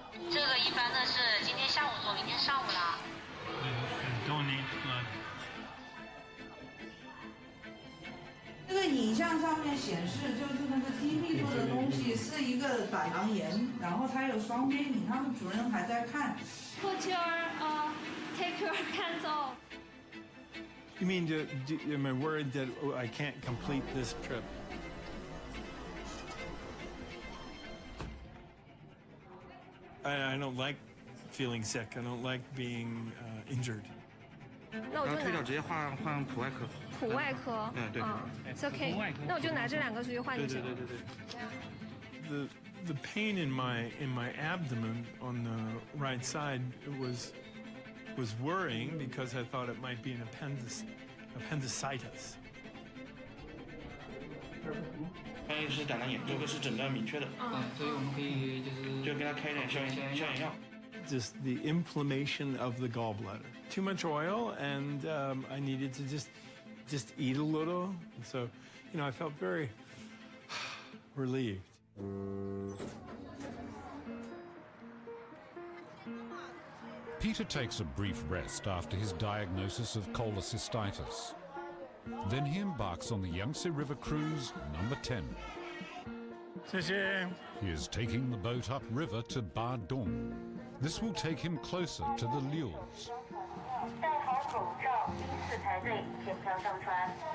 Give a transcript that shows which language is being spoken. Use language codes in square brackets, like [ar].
[zh] 这个一般的是今天下午做，明天上午啦。 [en] Don't need blood. [zh] 这个影像上面显示，就是那个 TP 做的东西是一个胆囊炎，然后它有双边影，他们主任还在看。 [en] Put your take your hands off. You mean, am I worried that I can't complete this trip? I don't like feeling sick. I don't like being injured. [zh] 那我就拿直接换普外科。普外科。对。 [en] It's okay. [zh] 那我就拿这2个出去换就行了。 [en] The pain in my abdomen on the right side was worrying because I thought it might be an appendicitis. [zh] 翻译是胆囊炎，这个是诊断明确的。所以我们可以就给他开点消炎药。 [en] Just the inflammation of the gallbladder. Too much oil, and I needed to just eat a little. And so, you know, I felt very relieved. Peter takes a brief rest after his diagnosis of cholecystitis. Then he embarks on the Yangtze River cruise number 10. [zh] 谢谢。 [en] He is taking the boat upriver to Badong. This will take him closer to the Liu's. [zh] 戴好口罩，依次排队检票上船。